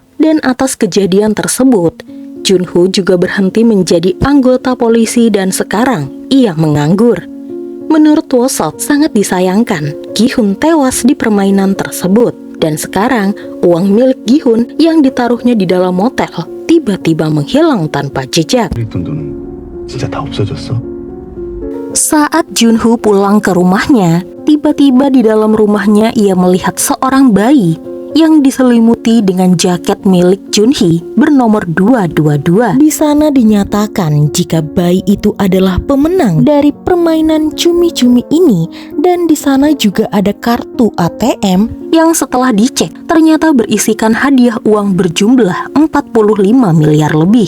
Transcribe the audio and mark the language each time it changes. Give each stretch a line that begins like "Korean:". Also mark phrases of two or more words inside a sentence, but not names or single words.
Indonesian: Dan atas kejadian tersebut, Junho juga berhenti menjadi anggota polisi dan sekarang ia menganggur. Menurut Woo-seok sangat disayangkan Gi-hun tewas di permainan tersebut. Dan sekarang uang milik Gi-hun yang ditaruhnya di dalam motel tiba-tiba menghilang tanpa jejak.
Korean: 있던 돈은 진짜 다 없어졌어?
Indonesian: Saat Junho pulang ke rumahnya, tiba-tiba di dalam rumahnya ia melihat seorang bayi yang diselimuti dengan jaket milik Junhee bernomor 222. Di sana dinyatakan jika bayi itu adalah pemenang dari permainan cumi-cumi ini, dan di sana juga ada kartu ATM yang setelah dicek ternyata berisikan hadiah uang berjumlah 45 miliar lebih.